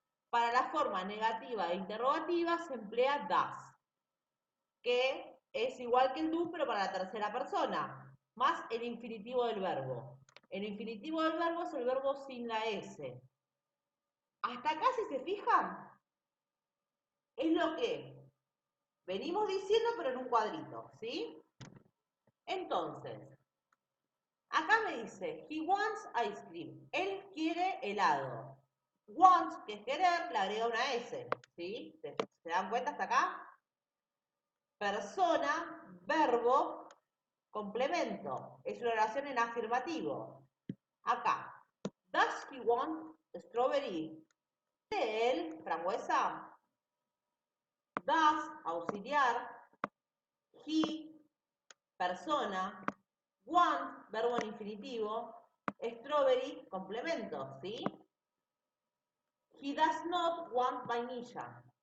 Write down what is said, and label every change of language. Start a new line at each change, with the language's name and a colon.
Spanish: Para la forma negativa e interrogativa se emplea does, que es igual que el do, pero para la tercera persona, más el infinitivo del verbo. El infinitivo del verbo es el verbo sin la S. Hasta acá, si se fijan, es lo que venimos diciendo, pero en un cuadrito, ¿sí? Entonces, acá me dice,
English: he wants ice cream.
Spanish: Él quiere helado. Wants, que es querer, le agrega una S, ¿sí? ¿Se dan cuenta hasta acá? Persona, verbo, complemento. Es una oración en afirmativo. Acá,
English: does he want strawberry?
Spanish: ¿Quiere él frambuesa? Does, auxiliar. He, persona. Want, verbo en infinitivo. Strawberry, complemento, ¿sí?
English: He does not want vainilla.